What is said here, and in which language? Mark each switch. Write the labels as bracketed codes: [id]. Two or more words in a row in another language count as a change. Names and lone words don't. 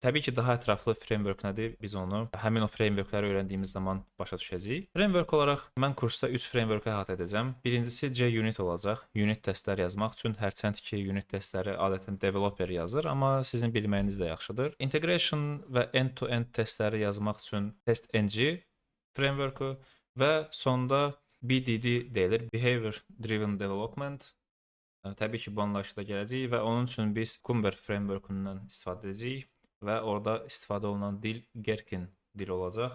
[az] Təbii ki, daha ətraflı framework nədir? Biz onu həmin o framework-ları öyrəndiyimiz zaman başa düşəcəyik. Framework olaraq mən kursda 3 framework-a əhatə edəcəm. Birincisi JUnit olacaq. Unit testlər yazmaq üçün, hərçənd ki, unit testləri adətən developer yazır, amma sizin bilməyiniz də yaxşıdır. Integration və end-to-end testləri yazmaq üçün TestNG framework-u və sonda BDD deyilir, [en] Behavior Driven Development. [az] Təbii ki, bu anlayışla gələcəyik və onun üçün biz Cucumber framework-undan istifadə edəcəyik və orada istifadə olunan dil Gherkin dili olacaq.